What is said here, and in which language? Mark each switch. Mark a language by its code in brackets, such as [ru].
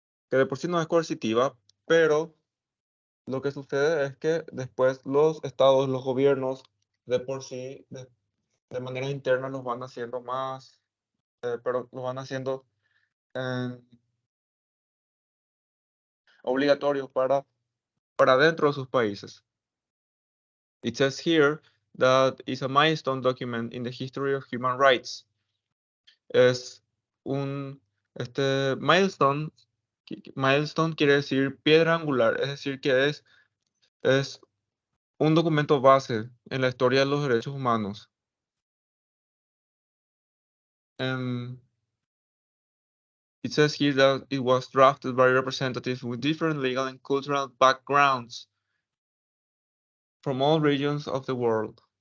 [es] que de por sí no es coercitiva, pero lo que sucede es que después los estados, los gobiernos, de por sí, de manera interna, los van haciendo más, pero los van haciendo eh, obligatorios para dentro de sus países. [en] It says here that it's a milestone document in the history of human rights. [es] Es un, milestone, milestone quiere decir piedra angular, es decir, que es un documento base en la historia de los derechos humanos. [en] It says here that it was drafted by representatives with different legal and cultural backgrounds from all regions of the world.